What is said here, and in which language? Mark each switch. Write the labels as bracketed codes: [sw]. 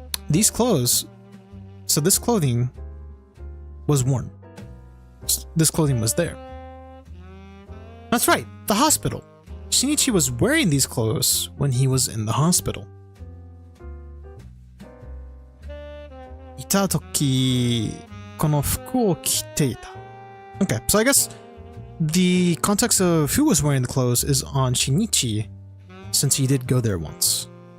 [en] These clothes, so this clothing was worn. This clothing was there. That's right, the hospital. Shinichi was wearing these clothes when he was in the hospital. [ja] いたとき、この服を着ていた. [en] Okay, so I guess the context of who was wearing the clothes is on Shinichi, since he did go there once.